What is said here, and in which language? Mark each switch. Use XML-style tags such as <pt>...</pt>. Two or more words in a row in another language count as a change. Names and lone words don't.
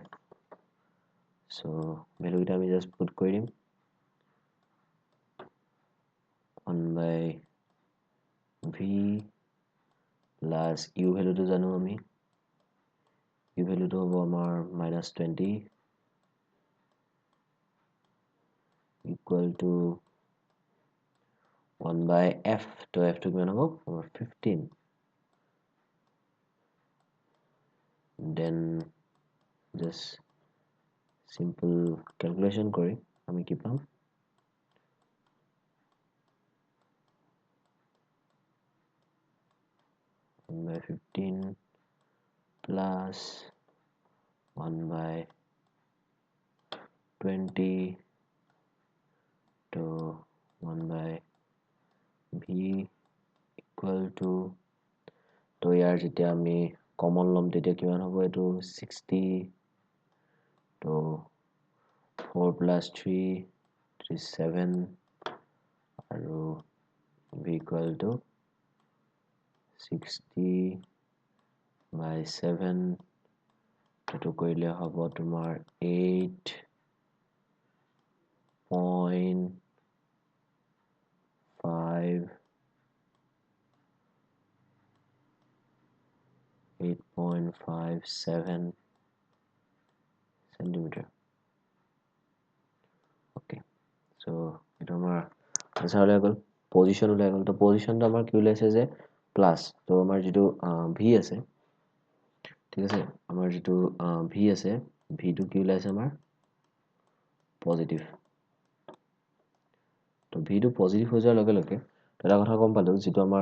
<as>চ' ভেলুকেইটা আমি জাষ্ট পুট কৰি দিম, 1/v + u ভেলুটো জানো আমি, ইউ ভেলুটো হ'ব আমাৰ -20 =</as> <en>1 by f</en> <as>তো f to কিমান হ'ব আমাৰ 15</as> <en>then just simple calculation</en> <as>কৰি আমি কি পাম</as> <en>1 by 15 plus 1 by 20 to 1 by v equal to</en> <as>তো ইয়াৰ যেতিয়া আমি কমন ল'ম তেতিয়া কিমান হ'ব এইটো 60 তো</as> <en>4 plus 3 is 7</en> <as>আৰু</as> <en>v equal to</en> <as>60 by 7 এইটো কৰিলে হ'ব তোমাৰ 8.57 centimeter.</as> <en>Okay, so</en> <as>এটা আমাৰ আনসাৰ ওলাই গ'ল পজিশন ওলাই গ'ল তো পজিশনটো আমাৰ কি ওলাইছে যে প্লাস তো আমাৰ যেটো v আছে ঠিক আছে আমাৰ যেটো v আছে v টো কি ওলাইছে আমাৰ পজিটিভ তো v টো পজিটিভ হৈ যোৱাৰ লগে লগে এটা কথা গম পালো যেটো</as>